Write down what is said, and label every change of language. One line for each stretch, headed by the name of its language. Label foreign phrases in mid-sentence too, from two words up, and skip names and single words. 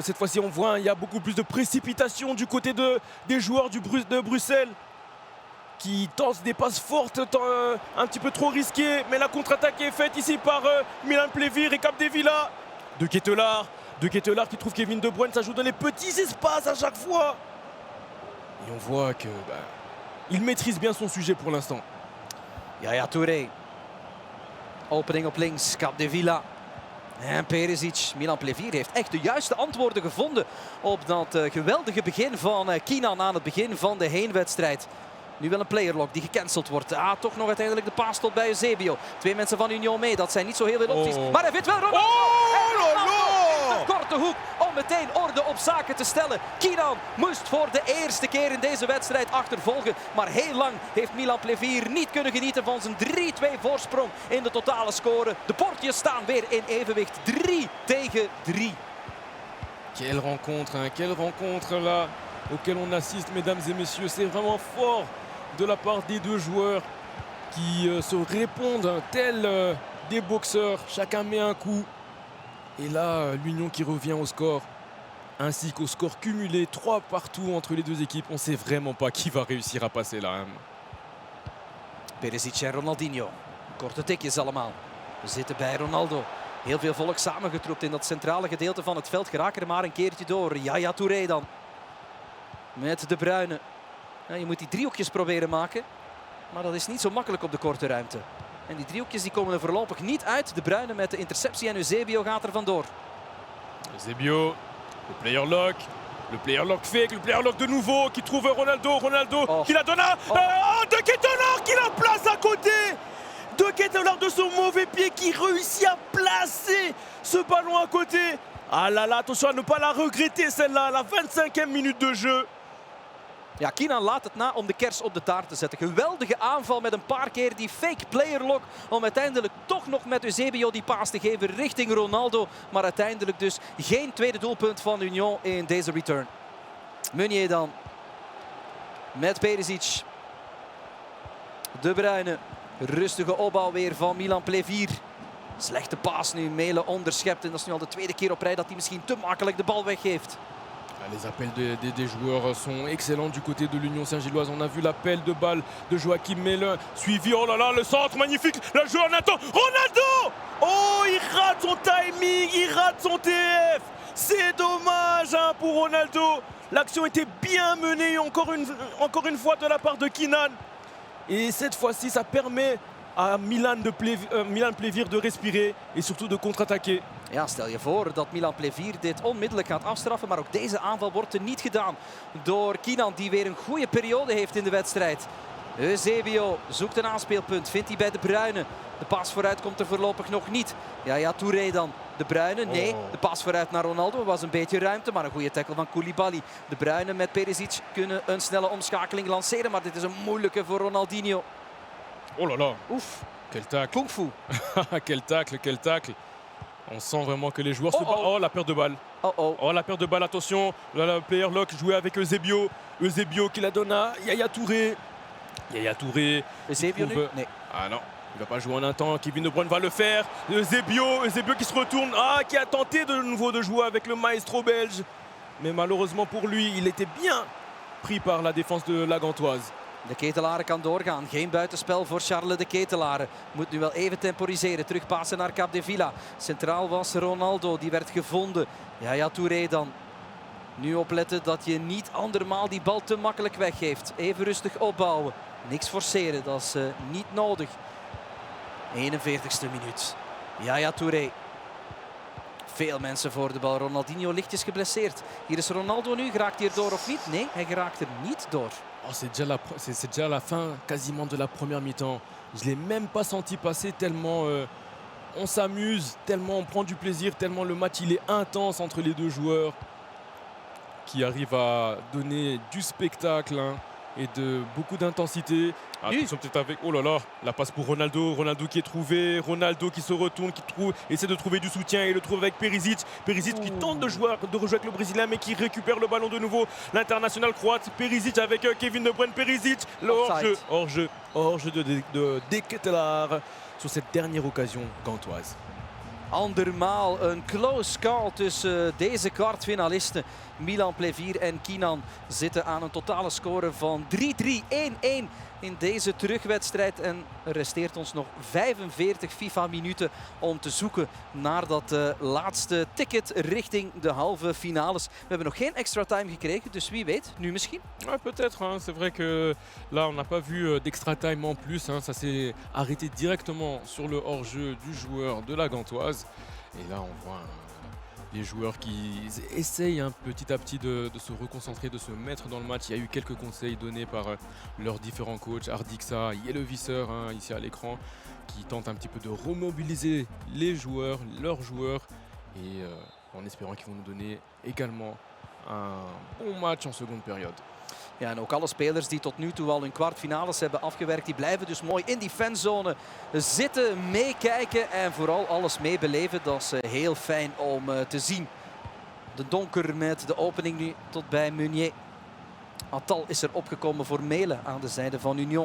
French: Cette fois-ci, on voit, il y a beaucoup plus de précipitation du côté des joueurs de Bruxelles qui tentent des passes fortes, un petit peu trop risquées. Mais la contre-attaque est faite ici par Milan Plévir et Capdevila. De Ketelaar qui trouve Kevin De Bruyne. Ça joue dans les petits espaces à chaque fois. Et on voit que il maîtrise bien son sujet pour l'instant. Yaya Touré.
Dutch: Opening op links, Capdevila. En Perisic, Milan Plévir heeft echt de juiste antwoorden gevonden op dat geweldige begin van Kinan aan het begin van de heenwedstrijd. Nu wel een playerlock die gecanceld wordt. Toch nog uiteindelijk de paas tot bij Eusebio. 2 mensen van Union mee, dat zijn niet zo heel veel opties. Maar hij vindt wel Ronaldo! Oh, en Ronaldo in de grote hoek om meteen orde op zaken te stellen. Keenan moest voor de eerste keer in deze wedstrijd achtervolgen. Maar heel lang heeft Milan Plevier niet kunnen genieten van zijn 3-2 voorsprong in de totale score. De bordjes staan weer in evenwicht. 3-3.
French: Quelle rencontre, hein, quelle rencontre là auquel on assiste, mesdames et messieurs. C'est vraiment fort de la part des deux joueurs qui se répondent tels des boxeurs. Chacun met un coup. Et là, l'Union qui revient au score, ainsi qu'au score cumulé, 3 partout entre les deux équipes. On ne sait vraiment pas qui va réussir à passer là.
Dutch: Perisic en Ronaldinho. Korte tikjes allemaal. We zitten bij Ronaldo. Heel veel volk samengetroept in dat centrale gedeelte van het veld. Geraken er maar een keertje door. Yaya Touré dan. Met De Bruyne. Ja, je moet die driehoekjes proberen maken. Maar dat is niet zo makkelijk op de korte ruimte. En die driehoekjes die komen er voorlopig niet uit. De Bruyne met de interceptie en Eusebio gaat er vandoor.
French: Eusebio, le
English: player lock fake,
French: le
English: player lock
French: de nouveau qui trouve Ronaldo, qui la donne à De Ketelaere qui la place à côté. De Ketelaere de son mauvais pied qui réussit à placer ce ballon à côté. Ah là là, attention à ne pas la regretter celle-là, à la 25e minute de jeu.
Dutch: Ja, Keenan laat het na om de kers op de taart te zetten. Geweldige aanval met een paar keer die
English: fake player lock.
Dutch: Om uiteindelijk toch nog met Eusebio die paas te geven richting Ronaldo. Maar uiteindelijk dus geen tweede doelpunt van Union in deze return. Meunier dan. Met Perisic. De Bruyne. Rustige opbouw weer van Milan Plevier. Slechte paas nu. Melen onderschept. En dat is nu al de tweede keer op rij dat hij misschien te makkelijk de bal weggeeft.
French: Les appels des joueurs sont excellents du côté de l'Union Saint-Gilloise. On a vu l'appel de balle de Joachim Melen. Suivi, oh là là, le centre magnifique. La joueur Nathan. Ronaldo! Oh, il rate son timing, il rate son TF. C'est dommage hein, pour Ronaldo. L'action était bien menée encore une fois de la part de Keenan. Et cette fois-ci, ça permet à Milan Plevier de respirer et surtout de contre-attaquer.
Dutch: Ja, stel je voor dat Milan Plevier dit onmiddellijk gaat afstraffen. Maar ook deze aanval wordt er niet gedaan door Keenan, die weer een goede periode heeft in de wedstrijd. Eusebio zoekt een aanspeelpunt, vindt hij bij De Bruyne. De paas vooruit komt er voorlopig nog niet. Yaya Touré dan. De Bruyne, nee. De paas vooruit naar Ronaldo. Er was een beetje ruimte, maar een goede tackle van Koulibaly. De Bruyne met Perisic kunnen een snelle omschakeling lanceren. Maar dit is een moeilijke voor Ronaldinho.
French: Oh là là. Oef. Quel tacle. Kung fu. Quel tacle, quel tacle. On sent vraiment que les joueurs se battent. Oh, la perte de balle. Oh, la perte de balle, attention. Là, le
English: player lock
French: joué avec Eusebio. Eusebio qui la donne à Yaya Touré. Yaya Touré.
Dutch: Eusebio nu? Nee.
French: Ah non, il va pas jouer en un temps. Kevin De Bruyne va le faire. Eusebio qui se retourne. Ah, qui a tenté de nouveau de jouer avec le maestro belge. Mais malheureusement pour lui, il était bien pris par la défense de la Gantoise.
Dutch: De Ketelaere kan doorgaan. Geen buitenspel voor Charles de Ketelaere. Moet nu wel even temporiseren. Terugpassen naar Capdevila. Centraal was Ronaldo. Die werd gevonden. Yaya Touré dan. Nu opletten dat je niet andermaal die bal te makkelijk weggeeft. Even rustig opbouwen. Niks forceren. Dat is niet nodig. 41ste minuut. Yaya Touré. Veel mensen voor de bal. Ronaldinho lichtjes geblesseerd. Hier is Ronaldo nu. Geraakt hij er door of niet? Nee, hij geraakt er niet door.
French: Oh, c'est déjà la fin quasiment de la première mi-temps. Je ne l'ai même pas senti passer tellement on s'amuse, tellement on prend du plaisir, tellement le match il est intense entre les deux joueurs qui arrivent à donner du spectacle hein, et de beaucoup d'intensité. Attention peut-être avec, oh là là, la passe pour Ronaldo, Ronaldo qui est trouvé, Ronaldo qui se retourne, essaie de trouver du soutien et le trouve avec Perisic. Perisic qui tente de rejouer avec le Brésilien mais qui récupère le ballon de nouveau. L'international croate, Perisic avec Kevin De Bruyne, Perisic, le hors-jeu de Ketelaere sur cette dernière occasion gantoise.
Dutch: Andermaal een close call tussen deze kwartfinalisten. Milan Plevier en Keenan zitten aan een totale score van 3-3, 1-1 in deze terugwedstrijd. En er resteert ons nog 45 FIFA-minuten om te zoeken naar dat laatste ticket richting de halve finales. We hebben nog geen
English: extra time
Dutch: gekregen, dus wie weet, nu misschien.
French: Ouais, peut-être, hein. C'est vrai que là on n'a pas vu d'
English: extra time
French: en plus. Hein. Ça s'est arrêté directement sur le hors-jeu du joueur de la Gantoise. Et là on voit les joueurs qui essayent hein, petit à petit de se reconcentrer, de se mettre dans le match. Il y a eu quelques conseils donnés par leurs différents coachs. Ardixa, Yellowvisser hein, ici à l'écran, qui tentent un petit peu de remobiliser les joueurs, leurs joueurs. Et en espérant qu'ils vont nous donner également un bon match en seconde période.
Dutch: Ja, en ook alle spelers die tot nu toe al hun kwartfinales hebben afgewerkt, die blijven dus mooi in die fanzone zitten, meekijken en vooral alles meebeleven. Dat is heel fijn om te zien. De donker met de opening nu tot bij Meunier. Attal is er opgekomen voor Melen aan de zijde van Union.